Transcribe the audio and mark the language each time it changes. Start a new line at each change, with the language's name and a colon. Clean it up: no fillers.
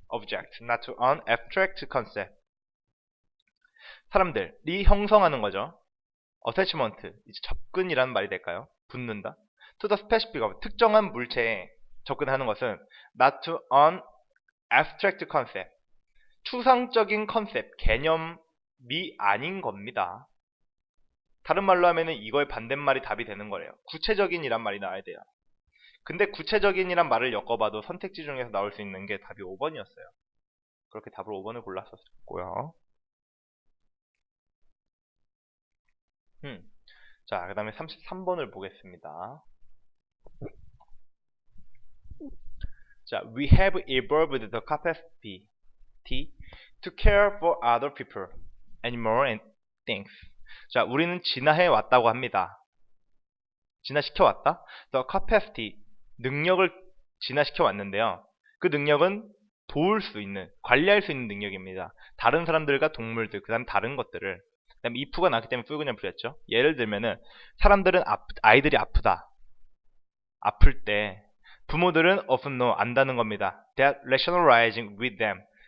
English: object, not to an abstract concept.
Korean: 사람들이 형성하는 거죠. attachment, 이제 접근이라는 말이 될까요? 붙는다.
English: to the specific,
Korean: 특정한 물체에 접근하는 것은
English: not to an abstract concept,
Korean: 추상적인 컨셉, 개념이 아닌 겁니다. 다른 말로 하면은 이거의 반대말이 답이 되는 거래요. 구체적인이란 말이 나와야 돼요. 근데 구체적인이란 말을 엮어봐도 선택지 중에서 나올 수 있는 게 답이 5번이었어요. 그렇게 답을 5번을 골랐었고요. 자, 그 다음에 33번을 보겠습니다.
English: 자, we have evolved the capacity to care for other people, animals and things.
Korean: 자, 우리는 진화해 왔다고 합니다. 진화시켜 왔다?
English: The capacity,
Korean: 능력을 진화시켜 왔는데요. 그 능력은 도울 수 있는, 관리할 수 있는 능력입니다. 다른 사람들과 동물들, 그 다음 다른 것들을. 그 다음에 if가 나왔기 때문에 ful그냥 풀렸죠. 예를 들면은 사람들은 아이들이 아프다. 아플 때 부모들은
English: often know,
Korean: 안다는 겁니다.
English: That rationalizing with them.